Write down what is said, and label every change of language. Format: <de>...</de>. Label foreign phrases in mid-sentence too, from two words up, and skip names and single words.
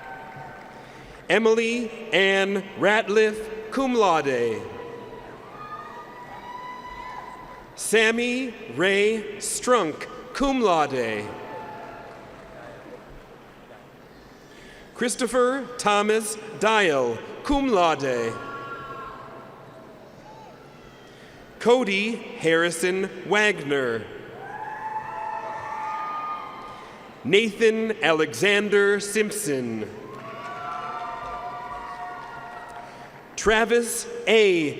<en>Emily Ann Ratliff,</en> <la>cum laude.</la> <en>Sammy Ray Strunk,</en> <la>cum laude.</la> <en>Christopher Thomas Dial,</en> <la>cum laude.</la> <en>Cody Harrison Wagner. Nathan Alexander Simpson. Travis A.</en>